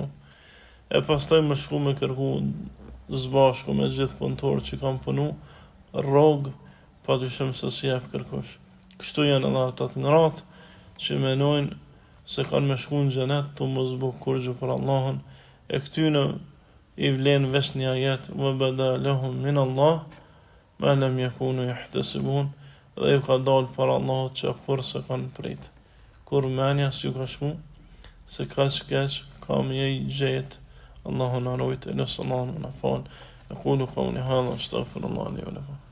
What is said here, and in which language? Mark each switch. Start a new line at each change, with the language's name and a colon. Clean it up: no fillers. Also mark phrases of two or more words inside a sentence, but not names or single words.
Albanian: E pastaj më shku me kërku zbashku me gjithë punëtor që kam punu, rrogë pa dyshim se si jep kërkush. Kështu janë edhe ata të ngratë që menojnë se kanë me shku në xhenet të mos bu kurgjë për Allahun, e këtyne i vlen vesh një ajet
Arabic: وبدا لهم من الله ما لم يكونوا يحتسبون,
Albanian: dhe ju ka dalë për Allahut që kur se kanë prit. Kur menja s'ju ka shku, se ka shkeq, ka me i gjet, Allahu na rujt, e nësë Allahu na fal.
Arabic: أقول قولي هذا أستغفر الله لي ولكم.